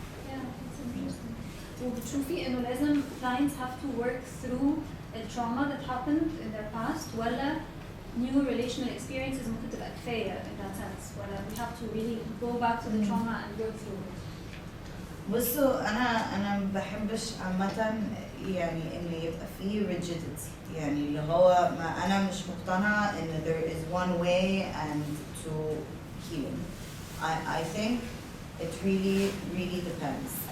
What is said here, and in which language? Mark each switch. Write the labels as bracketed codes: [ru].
[en] Yeah, that's interesting. [ar] وبتشوفي إنه لازم [en] clients have to work through the trauma that happened in their past, ولا new relational experiences [ar] ممكن تبقى كفاية [en] in that sense, ولا we have to really go back to the trauma and work through it. [ar] بصوا أنا ما بحبش عامة إنه يبقى فيه rigidity. اللي هو ما أنا مش مقتنعة إن [en] there is one way and to healing. I think it really, really depends.